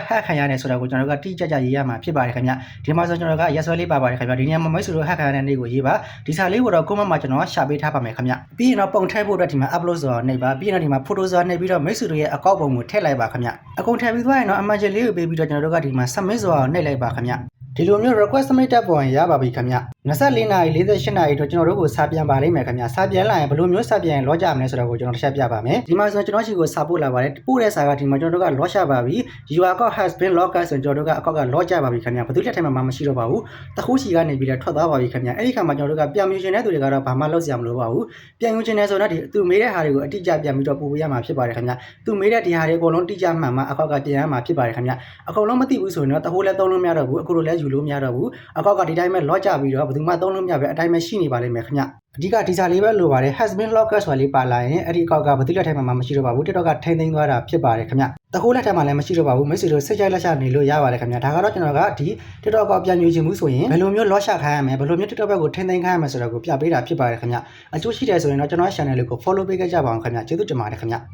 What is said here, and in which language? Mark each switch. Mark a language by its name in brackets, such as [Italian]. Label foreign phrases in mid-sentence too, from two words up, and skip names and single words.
[Burmese] hack ခံရတယ်ဆိုတာကိုကျွန်တော်တို့ကတိကျကျရေးရမှာဖြစ်ပါတယ်ခင်ဗျဒီမှာဆိုကျွန်တော်ကရက်စွဲလေးပါပါတယ်ခင်ဗျဒီနေရာမှာမိတ်ဆွေတို့ hack ခံရတဲ့နေ့ကိုရေးပါဒီစာလေးကိုတော့ comment မှာကျွန်တော်ရှာပေးထားပါမယ်ခင်ဗျပြီးရင်တော့ပုံထည့်ဖို့အတွက်ဒီမှာ upload ဆိုတာနှိပ်ပါပြီးရင်တော့ဒီမှာ photo ဆိုတာနှိပ်ပြီးတော့မိတ်ဆွေတို့ရဲ့ account ပုံကိုထည့်လိုက်ပါခင်ဗျအကုန်ထည့်ပြီးသွားရင်တော့ image လေးကိုပေးပြီးတော့ကျွန်တော်တို့ကဒီမှာ submit ဆိုတာနှိပ်လိုက်ပါခင်ဗျဒီလိုမျိုး [English] request submit [Burmese] တက်ပေါ်ရင်ရပါပြီခင်ဗျ24နာရီ48နာရီတော့ကျွန်တော်တို့ကိုစာပြန်ပါလိမ့်မယ်ခင်ဗျစာပြန်လာရင်ဘယ်လိုမျိုးစာပြန်ရင်လော့ကြမလဲဆိုတာကိုကျွန်တော်တစ်ချက်ပြပါမယ်ဒီမှာဆိုကျွန်တော်ရှိကိုစာပို့လာပါတယ်ပို့တဲ့စာကဒီမှာကျွန်တော်တို့ကလော့ချပါပြီ [English] your account has been locked [Burmese] ဆိုကျွန်တော်တို့ကအကောင့်ကလော့ကြပါပြီခင်ဗျဘယ်သူလက်ထက်မှာမရှိတော့ပါဘူးတခုစီကနေပြီးတော့ထွက်သွားပါပြီခင်ဗျအဲ့ဒီခါမှာကျွန်တော်တို့ကပြန်မြူရှင်တဲ့သူတွေကတော့ဘာမှလုပ်စရာမလိုပါဘူးပြန်ယူခြင်းနဲ့ဆိုတော့ ဒီသူမေးတဲ့ဟာတွေကိုအတိအကျပြန်ပြီးတော့ပို့ပေးရမှာဖြစ်ပါတယ်ခင်ဗျသူမေးတဲ့ဒီဟာတွေအကုန်လုံးတိကျမှန်မှအကောင့်ကပြန်ရမှာဖြစ်ပါတယ်ခင်ဗျအကုန်လုံးမသိဘူးဆိုရင် တော့တခုလည်းသုံးလို့မရတော့ဘူးအခုလိုလည်းယူလို့မရတော့ဘူးအကောက်ကဒီတိုင်းပဲလော့ကြပြီးတော့ဘယ်သူမှသုံးလို့မရပဲအတိုင်းပဲရှိနေပါလိမ့်မယ်ခင်ဗျအဓိကဒီစာလေးပဲလိုပါတယ် [English] has been locked [Burmese] ဆိုတာလေးပါလာရင်အဲ့ဒီအကောက်ကဘယ်သူလက်ထက်မှာမရှိတော့ပါဘူး TikTok ကထိန်းသိမ်းသွားတာဖြစ်ပါတယ်ခင်ဗျတခိုးလက်ထက်မှာလည်းမရှိတော့ပါဘူးမိတ်ဆွေတို့စိတ်ကြိုက်လက်ချနေလို့ရပါတယ်ခင်ဗျဒါကတော့ကျွန်တော်ကဒီ TikTok အကောက်ပြန်ညွှန်ချင်မှုဆိုရင်ဘယ်လိုမျိုးလော့ချခိုင်းရမလဲဘယ်လိုမျိုး TikTok ဘက်ကိုထိန်းသိမ်းခိုင်းရမလဲဆိုတာကိုပြပေးတာဖြစ်ပါတယ်ခင်ဗျအကျိုးရှိတယ်ဆိုရင်တော့ကျွန်တော် channel လေးကို follow ပေးကြပါအောင်ခင်ဗျကျေးဇူးတင်ပါတယ်ခင်ဗျ